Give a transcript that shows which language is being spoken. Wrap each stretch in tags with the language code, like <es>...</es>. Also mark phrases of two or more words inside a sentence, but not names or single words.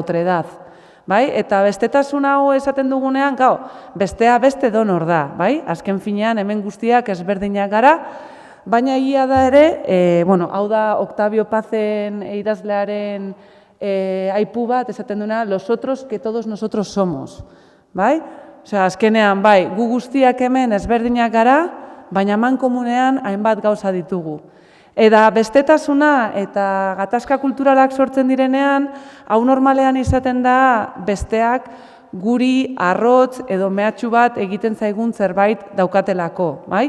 <es>La otredad. bai?</es> <eu>Eta bestetasun hau esaten dugunean, bestea beste donor da, bai? Azken finean hemen guztiak ezberdinak gara, baina egia da ere, hau da Octavio Pazen idazlearen aipu bat esaten duena,</eu> <es>los otros que todos nosotros somos,</es> <eu>bai? Osea, azkenean, bai, gu guztiak hemen ezberdinak gara, baina mankomunean hainbat gauza ditugu. Eta bestetasuna eta gatazka kulturalak sortzen direnean, hau normalean izaten da besteak guri arrotz edo mehatxu bat egiten zaigun zerbait daukatelako, bai?</eu>